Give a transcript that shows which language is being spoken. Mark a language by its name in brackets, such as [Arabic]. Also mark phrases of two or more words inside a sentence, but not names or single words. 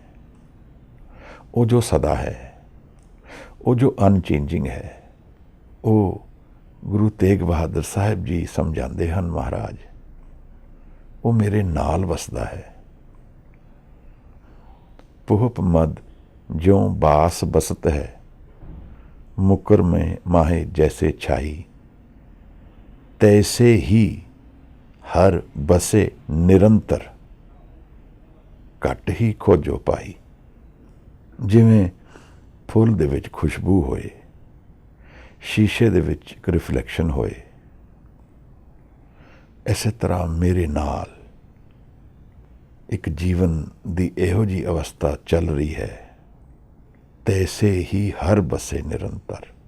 [Punjabi] ਉਹ ਜੋ ਸਦਾ ਹੈ, ਉਹ ਜੋ ਅਨਚੇਂਜਿੰਗ ਹੈ। ਉਹ ਗੁਰੂ ਤੇਗ ਬਹਾਦਰ ਸਾਹਿਬ ਜੀ ਸਮਝਾਉਂਦੇ ਹਨ, ਮਹਾਰਾਜ ਉਹ ਮੇਰੇ ਨਾਲ ਵਸਦਾ ਹੈ। [Braj] ਪੁਹਪ ਮਦ ਜਿਉਂ ਬਾਸ ਬਸਤ ਹੈ, ਮੁਕਰ में माहे जैसे छाई, तैसे ही हर बसे निरंतर, ਘੱਟ ਹੀ ਖੋਜੋ ਪਾਈ। [Punjabi] ਜਿਵੇਂ ਫੁੱਲ ਦੇ ਵਿੱਚ ਖੁਸ਼ਬੂ ਹੋਏ, ਸ਼ੀਸ਼ੇ ਦੇ ਵਿੱਚ ਇੱਕ ਰਿਫਲੈਕਸ਼ਨ ਹੋਏ, ਇਸੇ ਤਰ੍ਹਾਂ ਮੇਰੇ ਨਾਲ ਇੱਕ ਜੀਵਨ ਦੀ ਇਹੋ ਜਿਹੀ ਅਵਸਥਾ ਚੱਲ ਰਹੀ ਹੈ, [Braj] ਤੈਸੇ ਹੀ ਹਰ ਬਸੇ ਨਿਰੰਤਰ।